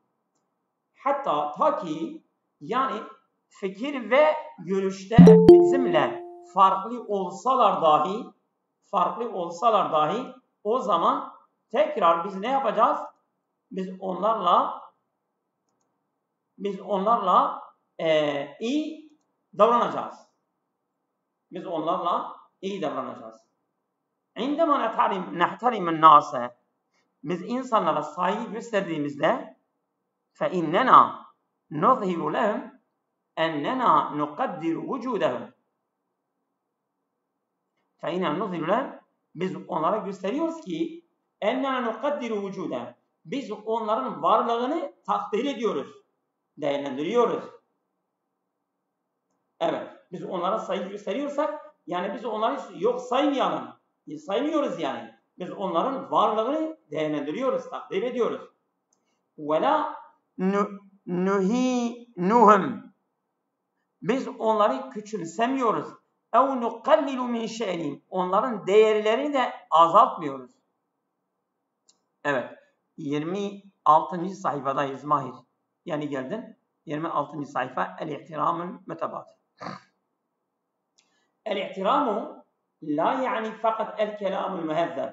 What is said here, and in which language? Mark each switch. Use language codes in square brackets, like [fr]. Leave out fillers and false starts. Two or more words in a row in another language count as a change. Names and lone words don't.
[tr] Hatta ta ki yani fikir ve görüşte bizimle farklı olsalar dahi o zaman tekrar biz ne yapacağız? Biz onlarla iyi davranacağız. [ar] عندما نحترم الناس [tr] biz insanlara saygı gösterdiğimizde [ar] فإننا نظهر لهم أننا نقدر وجودهم. فإننا نظهر لهم [tr] biz onlara gösteriyoruz ki [ar] أننا نقدر وجودهم. [tr] Biz onların varlığını takdir ediyoruz, değerlendiriyoruz. Evet, biz onlara saygı gösteriyorsak yani biz onları yok saymıyoruz yani. Biz onların varlığını değerlendiriyoruz, takdir ediyoruz. [ar] وَلَا نُهِينُهُمْ [tr] biz onları küçümsemiyoruz. [ar] اَوْ نُقَلِّلُ مِنْ شَأْنِهِمْ [tr] onların değerlerini de azaltmıyoruz. Evet, 26. sayfadayız Mahir. Yani geldin, 26. sayfa El-İhtiramul Mütebadil. El-İhtiramu la yani fakat [ar] الكلام المهذب.